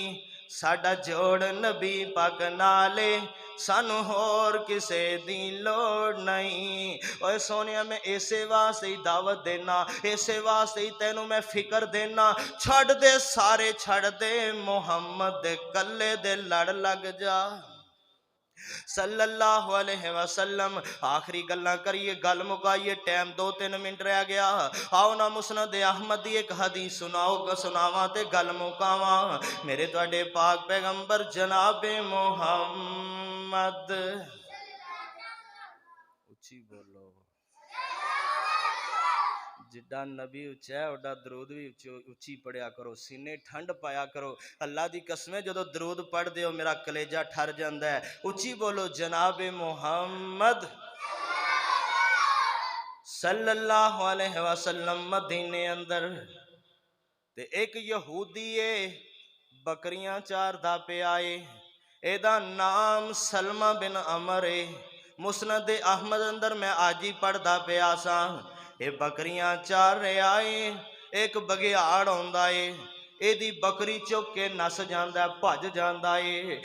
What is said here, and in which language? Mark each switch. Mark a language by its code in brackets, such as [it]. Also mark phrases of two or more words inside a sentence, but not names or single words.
[pa] ساڈا جوڑ نبی پاک نالے، سانوں ہور کسے دی لوڑ نہیں. اوئے سونیا میں اسے واسطے ہی دعوت دینا، اسے واسطے ہی تینوں میں فکر دینا. چھڈ دے سارے چھڈ دے، محمد دے کلے دے لڑ لگ جا [ar] صلى الله عليه وسلم. [pa] آخری گلاں کریے، گل مکائیے، ٹائم 2-3 منٹ رہ گیا. آؤ نا مسند احمد دی ایک حدیث سناواں تے گل مکاواں. میرے تہاڈے پاک پیغمبر جنابِ محمد، اچی بولو، جڈا نبی اچا ہے اڈا درود بھی اچی پڑھیا کرو، سینے ٹھنڈ پایا کرو. اللہ دی قسم جو درود پڑھتے ہو میرا کلیجہ ٹھر جاتا ہے. اچی بولو، جنابِ محمد [ar] صلى الله عليه وسلم [pa] مدینے اندر تے ایک یہودی بکریاں چاردا پیا ہے. ایدا نام سلمہ بن عمر ہے. مسند احمد اندر میں اج ہی پڑھدا پیا سا. یہ بکریاں چار رہا ہے، ایک بگھیاڑ آؤندا ہے، ایدی بکری چک کے نس جاندا ہے، بھج جاندا ہے.